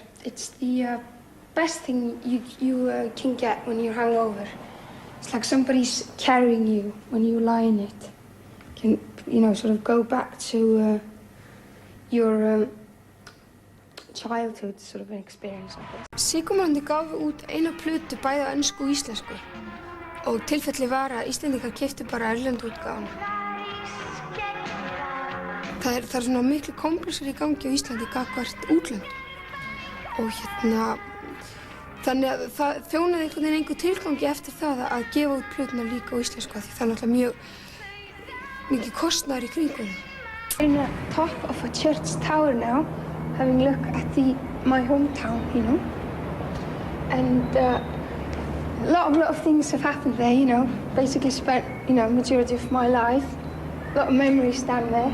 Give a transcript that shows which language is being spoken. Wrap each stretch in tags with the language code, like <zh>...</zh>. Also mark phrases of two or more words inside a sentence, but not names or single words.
<en>It's the best thing you can get when you're hungover. It's like somebody's carrying you when you lie in it. Can, you know, sort of go back to your childhood sort of an experience of it.</en> <is>Sigurmorandi gáfu út eina plötu bæði á ensku og íslensku. Og tilfelli var að Íslendingar keyptu bara erlendu útgáfuna. það er svona miklu komplexur í gangi á Íslandi gagnvart útlöndum. Og þannig að það þjónaði einhvern veginn engu tilgangi eftir það að gefa út plötuna líka á íslensku því það er náttúrulega mjög mikið kostnaður í kringum það.</is> <en>We're in the top of a church tower now, having a look at my hometown, you know. And a lot of things have happened there, you know. Basically spent, you know, majority of my life. A lot of memories down there.</en>